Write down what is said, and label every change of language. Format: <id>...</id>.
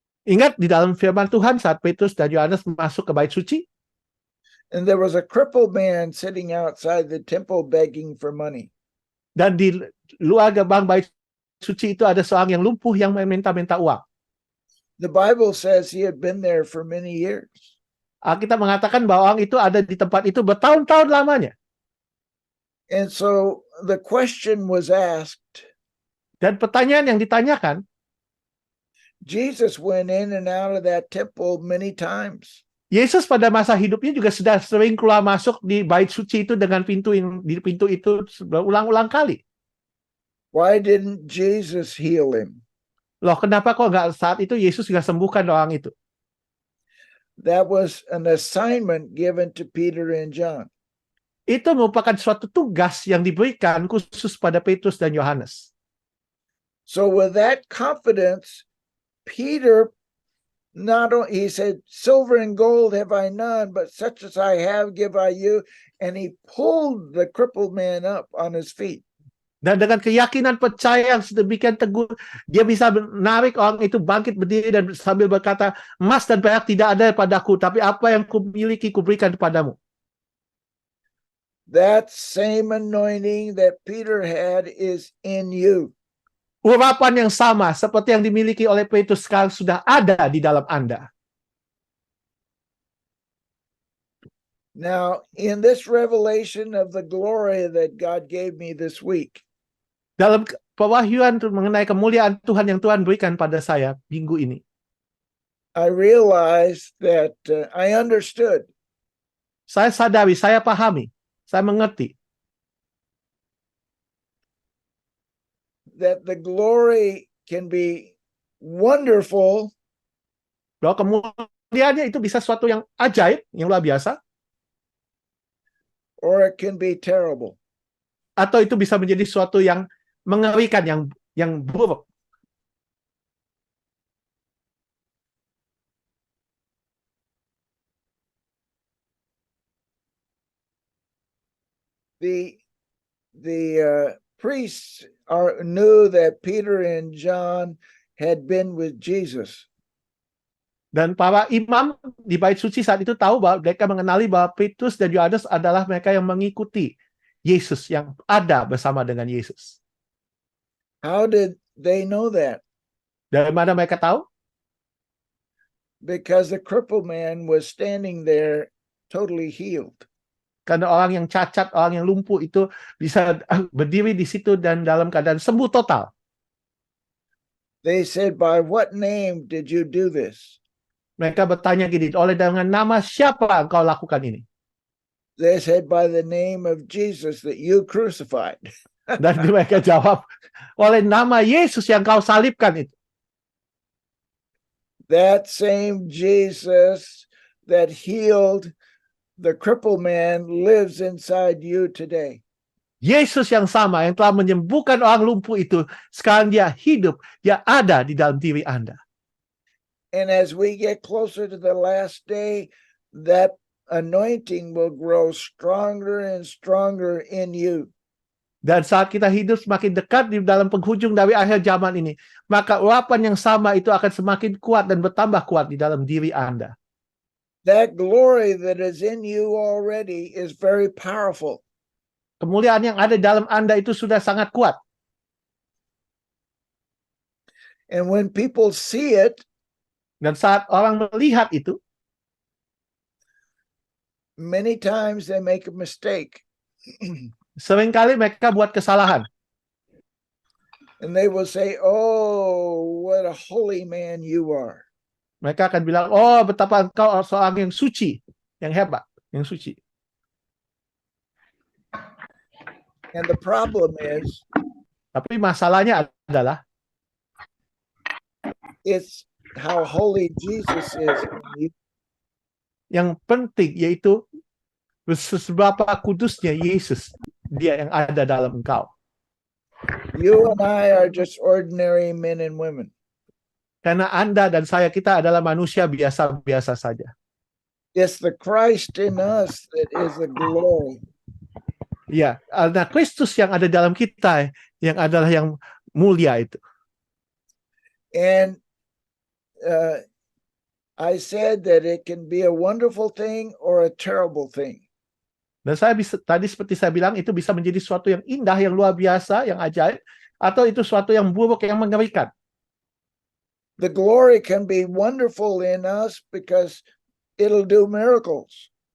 <id>Ingat di dalam firman Tuhan saat Petrus dan Yohanes masuk ke bait suci,</id> <en>And there was a crippled man sitting outside the temple begging for money.</en> <id>dan di luar gerbang bait suci itu ada seorang yang lumpuh yang meminta-minta uang.</id> <en>The Bible says he had been there for many years.</en> <id>Alkitab mengatakan bahwa orang itu ada di tempat itu bertahun-tahun lamanya.</id> <en>And so the question was asked,</en> <id>Dan pertanyaan yang ditanyakan,</id> <en>Jesus went in and out of that temple many times.</en> <id>Yesus pada masa hidupnya juga sudah sering keluar masuk di bait suci itu dengan di pintu itu berulang-ulang kali.</id> <en>Why didn't Jesus heal him?</en> <id>Loh, kenapa kok nggak saat itu Yesus juga sembuhkan orang itu?</id> <en>That was an assignment given to Peter and John.</en> <id>Itu merupakan suatu tugas yang diberikan khusus pada Petrus dan Yohanes.</id> <en>So with that confidence, Peter he said, silver and gold have I none, but such as I have give I you. And he pulled the crippled man up on his feet.</en> <id>Dan dengan keyakinan percaya yang sedemikian teguh, dia bisa menarik orang itu bangkit berdiri dan sambil berkata, emas dan perak tidak ada padaku, tapi apa yang kumiliki kuberikan kepadamu.</id> <en>That same anointing that Peter had is in you.</en> <id>Urapan yang sama seperti yang dimiliki oleh Petrus sekarang sudah ada di dalam Anda.</id> <en>Now, in this revelation of the glory that God gave me this week,</en> <id>Dalam pewahyuan mengenai kemuliaan Tuhan yang Tuhan berikan pada saya minggu ini,</id> <en>I realized that I understood</en> <id>saya sadari, saya pahami, saya mengerti</id> <en>that the glory can be wonderful</en> <id>bahwa kemuliaannya itu bisa suatu yang ajaib, yang luar biasa,</id> <en>or it can be terrible.</en> <id>atau itu bisa menjadi suatu yang mengerikan, yang buruk.</id> <en>The priests knew that Peter and John had been with Jesus.</en> <id>Dan para imam di bait suci saat itu tahu bahwa mereka mengenali bahwa Petrus dan Yohanes adalah mereka yang mengikuti Yesus, yang ada bersama dengan Yesus.</id> <en>How did they know that?</en> <id>Dari mana mereka tahu?</id> <en>Because the crippled man was standing there totally healed.</en> <id>Karena orang yang cacat, orang yang lumpuh itu bisa berdiri di situ dan dalam keadaan sembuh total.</id> <en>They said, by what name did you do this?</en> <id>Mereka bertanya gini, oleh dengan nama siapa engkau lakukan ini?</id> <en>They said, by the name of Jesus that you crucified.</en> <id>Dan mereka jawab, oleh nama Yesus yang kau salibkan itu.</id> <en>That same Jesus that healed the crippled man lives inside you today.</en> <id>Yesus yang sama yang telah menyembuhkan orang lumpuh itu, sekarang dia hidup, dia ada di dalam diri Anda.</id> <en>And as we get closer to the last day, that anointing will grow stronger and stronger in you.</en> <id>Dan saat kita hidup semakin dekat di dalam penghujung dari akhir zaman ini, maka urapan yang sama itu akan semakin kuat dan bertambah kuat di dalam diri Anda.</id> <en>That glory that is in you already is very powerful.</en> <id>Kemuliaan yang ada dalam Anda itu sudah sangat kuat.</id> <en>And when people see it,</en> <id>Dan saat orang melihat itu,</id> <en>many times they make a mistake.</en> <id>seringkali mereka buat kesalahan.</id> <en>And they will say, "Oh, what a holy man you are."</en> <id>Mereka akan bilang, oh betapa engkau seorang yang suci, yang hebat, yang suci.</id> <en>And the problem is,</en> <id>Tapi masalahnya adalah,</id> <en>it's how holy Jesus is in you.</en> <id>yang penting yaitu seberapa kudusnya Yesus, dia yang ada dalam engkau.</id> <en>You and I are just ordinary men and women.</en> <id>Karena Anda dan saya, kita adalah manusia biasa-biasa saja.</id> <en>It's the Christ in us that is the glory.</en> <id>Ya, ada Kristus yang ada dalam kita yang adalah yang mulia itu.</id> <en>And I said that it can be a wonderful thing or a terrible thing.</en> <id>Dan saya tadi seperti saya bilang, itu bisa menjadi sesuatu yang indah, yang luar biasa, yang ajaib, atau itu sesuatu yang buruk, yang mengerikan.</id> <en>The glory can be wonderful in us because it'll do miracles.</en>